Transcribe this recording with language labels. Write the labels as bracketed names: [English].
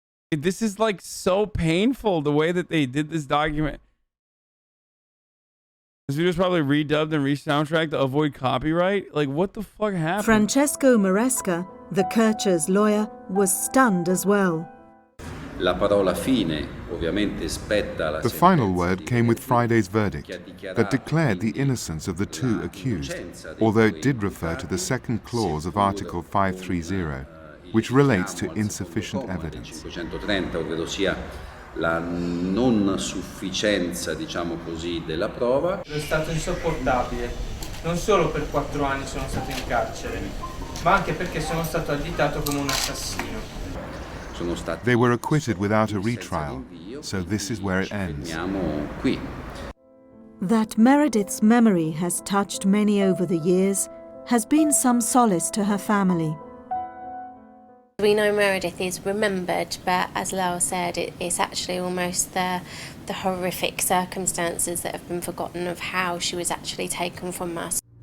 [English] This is like so painful, the way that they did this document. This video's probably redubbed and re-soundtracked to avoid copyright. Like, what the fuck happened? Francesco Maresca, the Kircher's lawyer, was stunned as well. [Italian] La parola fine, ovviamente, spetta alla [English] The final word came with Friday's verdict that declared the innocence of the 2 accused, although it did refer to the second clause of Article 530, which relates to insufficient evidence. [Italian] 530, ovvero sia la non sufficienza, diciamo così, della prova. È stato insopportabile. Non solo per 4 anni sono stato in carcere, ma anche perché sono stato additato come un assassino. [English] They were acquitted without a retrial, so this is where it ends. That Meredith's memory has touched many over the years has been some solace to her family. We know Meredith is remembered, but as Lyle said, it's actually almost the horrific circumstances that have been forgotten of how she was actually taken from us.